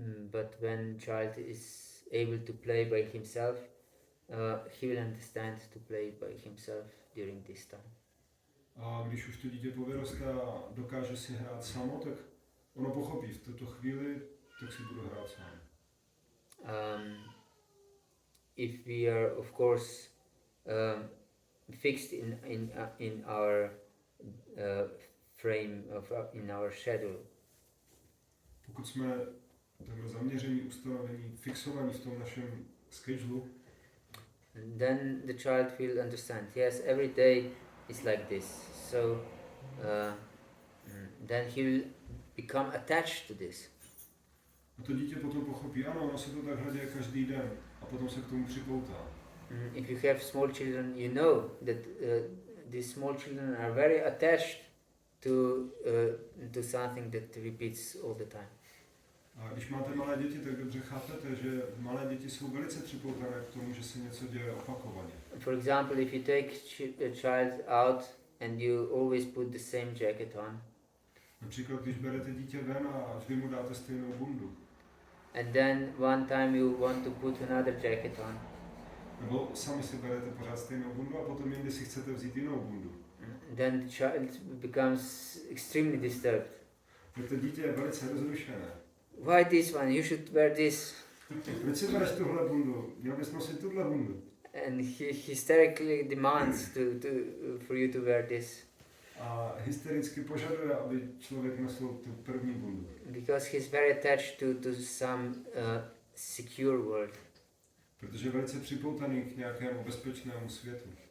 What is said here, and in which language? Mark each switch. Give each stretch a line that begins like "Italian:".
English: But when child is able to play by himself, he will understand to play by himself during this time.
Czech: A když už to dítě povyrostá a dokáže si hrát samo, tak ono pochopí v tuto chvíli, tak si budu hrát sám.
English: If we are, of course, fixed in our frame of in our schedule,
Czech: Pokud jsme takhle zaměření, ustanovení, fixovaní v tom našem schedule,
English: then the child will understand. Yes, every day is like this. So then he will become attached to this.
Czech: a to dítě potom pochopí, ano, ono se to takhle děje každý den a potom se k tomu připoutá.
English: If you have small children, you know that these small children are very attached to something that repeats all the time.
Czech: A když máte malé děti, tak dobře chápete, že malé děti jsou velice připoutané k tomu, že se něco děje opakovaně.
English: For example, if you take a child out and you always put the same jacket on,
Czech: Například, když berete dítě ven a vždy mu dáte stejnou bundu.
English: and then one time you want to put another jacket on,
Czech: Nebo sami si berete pořád stejnou bundu a potom jindy si chcete vzít jinou bundu.
English: then the child becomes extremely disturbed.
Czech: Tak to dítě je velice rozrušené.
English: Why this one? You should wear this.
Czech: Proč si bereš tuhle bundu? Měl bys nosit tuhle bundu.
English: And he hysterically demands for you to wear this.
Czech: A hystericky požaduje, aby člověk nosil tu první bundu.
English: Because he's very attached to some secure world.
Czech: Protože je velice připoutaný k nějakému bezpečnému světu.